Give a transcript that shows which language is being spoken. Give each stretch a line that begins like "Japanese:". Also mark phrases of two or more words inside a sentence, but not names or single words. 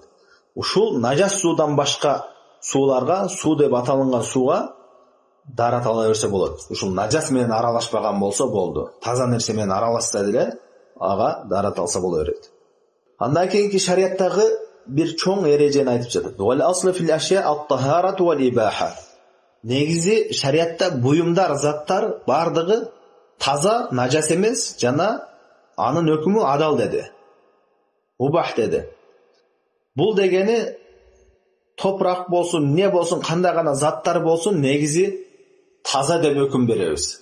Kyrgyz: Ушул нажас суудан башка сууларга, суу деп аталынган сууга дарат ала берсе болот. Ушул нажас менен аралашпаган болсо болду. Таза нерсе менен аралашса деле ага дарат алса боло берет. Андан кийинки шариаттагы бир чоң эрежени айтып жатат.
Arabic: والأصل في الأشياء الطهارة والإباحة.
Kyrgyz: Негизи шариатта буюмдар, заттар бардыгы таза, нажас эмес жана анын өкүмү адал деди. Убах деди. Бул дегени топурак болсун, не болсун, кандай гана заттар болсун, негизи таза деп өкүм беребиз.